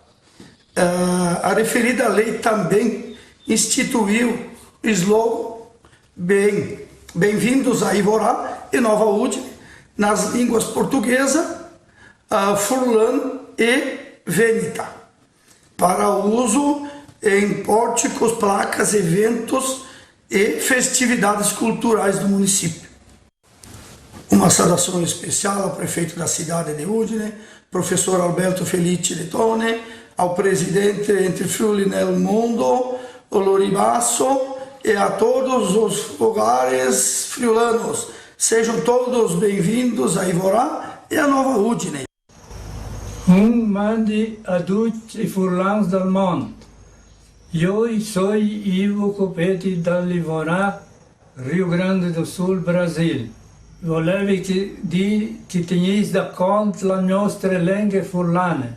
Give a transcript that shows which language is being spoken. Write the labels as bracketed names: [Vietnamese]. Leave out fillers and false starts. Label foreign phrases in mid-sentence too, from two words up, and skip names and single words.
[Portuguese] A referida lei também instituiu o slogan Bem-vindos a Ivorá e Nova Udine nas línguas portuguesa, furlã e vêneta, para uso em pórticos, placas, eventos e festividades culturais do município. Uma saudação especial ao prefeito da cidade de Udine, professor Alberto Felice de Tone, ao presidente Ente Friuli nel Mondo, Lori Basso, e a todos os fogares friulanos. Sejam todos bem-vindos a Ivorá e a Nova Udine. [Friulian] Mandi a tutti i furlans del mondo. [Italian] Io sono Ivo Copeti dall'Ivorá, Rio Grande do Sul, Brasil. Volevo dire che tenete da conto le nostre lingue furlane.